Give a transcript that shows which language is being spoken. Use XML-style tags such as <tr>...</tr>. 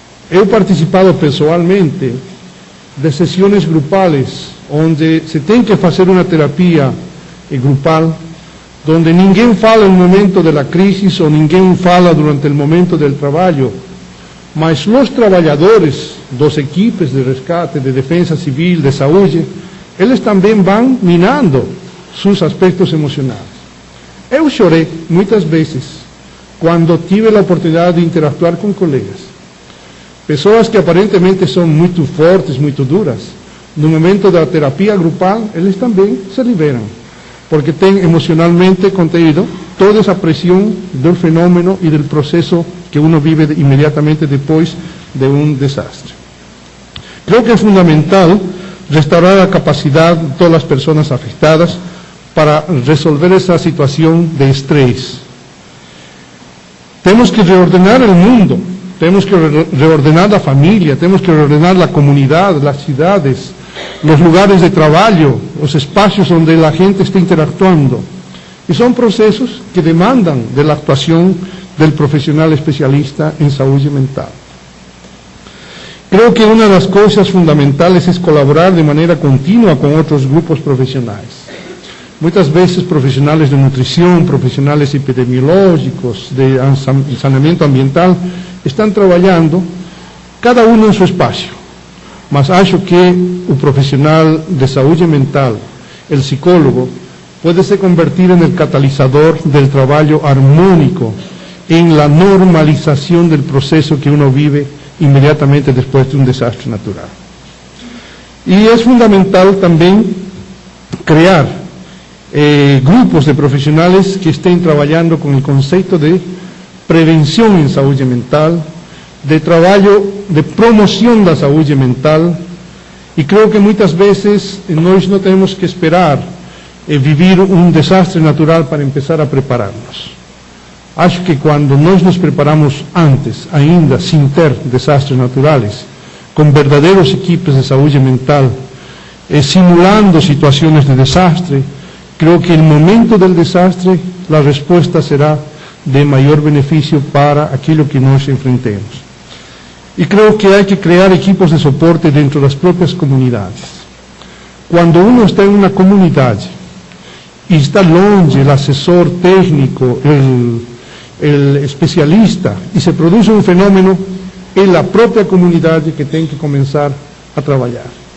<es>He participado personalmente de sesiones grupales donde se tiene que hacer una terapia grupal, donde</es> <pt>ninguém fala</pt> <es>en el momento de la crisis o ninguém fala durante el momento del trabajo,</es> <pt>mas</pt> <es>los trabajadores dos equipos de rescate, de defensa civil, de salud, ellos también van minando sus aspectos emocionales.</es> <pt>Eu chorei muitas vezes quando tive a oportunidade de interactuar com colegas. Pessoas que aparentemente são muito fortes, muito duras, no momento da terapia grupal, eles também se liberam, porque têm emocionalmente contido toda essa pressão do fenômeno e do processo que</pt> <es>uno</es> <pt>vive imediatamente depois de um desastre.</pt> <es>Creo que</es> <pt>é fundamental restaurar a capacidade de todas as pessoas afetadas para resolver essa situação de estresse. Temos que reordenar o mundo, temos que reordenar a família, temos que reordenar a comunidade, as cidades, os lugares de trabalho, os espaços onde a gente está interactuando. E são processos que demandam da atuação do profissional especialista em saúde mental.</pt> <es>Creo que una de las cosas fundamentales es colaborar de manera continua con otros grupos profesionales. Muchas veces profesionales de nutrición, profesionales epidemiológicos, de saneamiento ambiental, están trabajando cada uno en su espacio.</es> <pt>Mas acho que</pt> <es>el profesional de salud mental, el psicólogo, puede se convertir en el catalizador del trabajo armónico, en la normalización del proceso que uno vive inmediatamente después de un desastre natural. Y es fundamental también crear grupos de profesionales que estén trabajando con el concepto de prevención en salud mental, de trabajo de promoción de la salud mental, y creo que muchas veces nosotros no tenemos que esperar vivir un desastre natural para empezar a prepararnos.</es> <pt>Acho que quando nós nos preparamos antes, ainda sem ter desastres naturais, com verdadeiros equipes de saúde mental, simulando situações de desastre,</pt> <es>Creo que en el momento del desastre la respuesta será de mayor beneficio para aquello que nos enfrentemos. Y creo que hay que crear equipos de soporte dentro de las propias comunidades. Cuando uno está en una comunidad y está</es> <pt>longe</pt> <es>el asesor técnico, el especialista, y se produce un fenómeno, es la propia comunidad que tiene que comenzar a trabajar.</es>